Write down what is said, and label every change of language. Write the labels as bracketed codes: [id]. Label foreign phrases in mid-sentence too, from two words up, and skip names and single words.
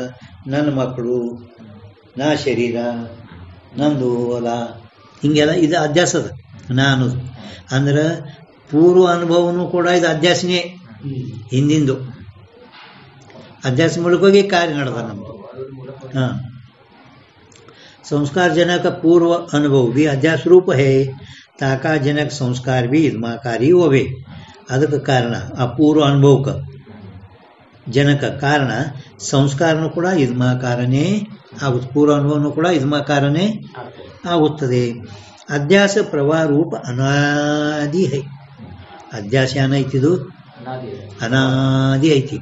[kn] ನನ್ನ ಮಕ್ಕಳು, ನಾ ಶರೀರ, ನಂದು ಹೊಲ, ಹಿಂಗೆಲ್ಲ ಇದು ಅಧ್ಯಾಸದ. ನಾನು ಅಂದ್ರೆ ಪೂರ್ವ ಅನುಭವನೂ ಕೂಡ ಇದು ಅಧ್ಯಾಸನೇ. ಹಿಂದಿಂದು ಅಧ್ಯಾಸ ಮೂಲಕವಾಗಿ ಕಾರ್ಯ ನಡೆದ ನಮ್ಮದು. ಹಾಂ, [hi] संस्कार जनक पूर्व अनुभव भी अध्यास रूप है. ताका जनक संस्कार भी इदमाकारी होवे. [kn] ಅದಕ್ಕೆ ಕಾರಣ ಆ ಪೂರ್ವ ಅನುಭವಕ್ಕೆ ಜನಕ ಕಾರಣ ಸಂಸ್ಕಾರನೂ ಕೂಡ ಇದ್ಮಾಕಾರನೇ ಆಗುತ್ತೆ. ಪೂರ್ವ ಅನುಭವನೂ ಕೂಡ ಇದ್ಮಾಕಾರನೇ ಆಗುತ್ತದೆ. [hi] अध्यास प्रवाह रूप अनादि है. [kn] ಅಧ್ಯಾಸ ಏನೈತಿದು? ಅನಾದಿ ಐತಿ.